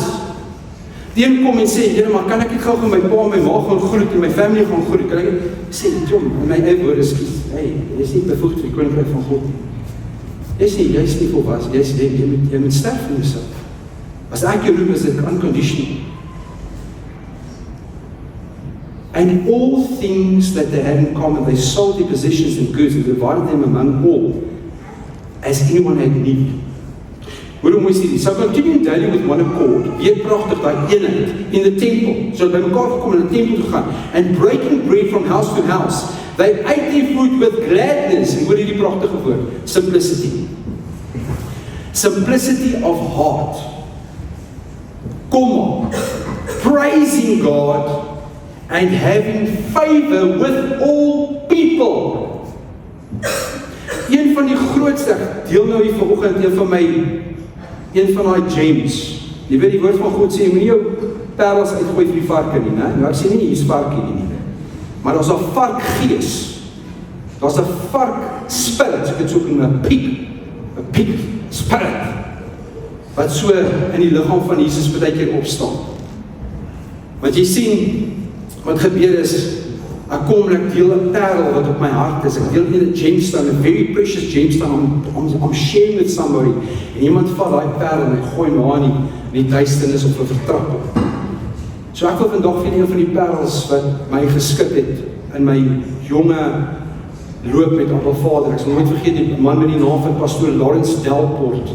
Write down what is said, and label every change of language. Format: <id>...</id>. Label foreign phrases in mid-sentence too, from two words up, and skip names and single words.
<af>Die een kom en sê, Here, maar kan ek nie gou my pa en my ma gaan groet en my family gaan groet? Kan ek sê, Jom, in my eie woorde skus, hey, jy is nie bevoegd vir die koninkryk van God nie. Jy is nie volwasse, jy moet sterf in jouself. As ek jou roep, is dit unconditional.</af> <en>And all things that they had in common, they sold their possessions and goods and divided them among all, as anyone had need.</en> <af>Hoor hoe mooi sê die,</af> <en>so continue daily with one accord,</en> <af>weer prachtig daai eenheid,</af> <en>in the temple,</en> <af>so by mekaar gekom in die tempel te gaan,</af> <en>and breaking bread from house to house, they ate their food with gladness,</en> <af>en hoor hierdie prachtige woord,</af> <en>simplicity. Simplicity of heart. Kom on, praising God, and having favor with all people.</en> <af>Een van die grootste, deel nou hier vanoggend, een van die James. Jy weet die woord van God sê, jy moet nie jou perels uitgooi vir die varke nie, né? Nou ek sê nie, hier is varkie nie. Maar daar's 'n varkgees. Daar's 'n vark spirit, ek het so genoem, 'n</af> <en>pig spirit,</en> <af>wat so in die liggaam van Jesus baie keer opstaan. Want jy sien, wat gebeur is, ek kom en ek deel 'n parel wat op my hart is, ek deel een gemstone, 'n</af> <en>very precious gemstone, I'm sharing with somebody,</en> <af>en iemand vat daai parel en hy gooi na in die duisternis of 'n vertrap. So ek wil vandag vir een van die parels wat my geskit het, in my jonge loop met Abba Vader, ek sal nooit vergeet die man met die naam van pastoor Lawrence Delport.</af>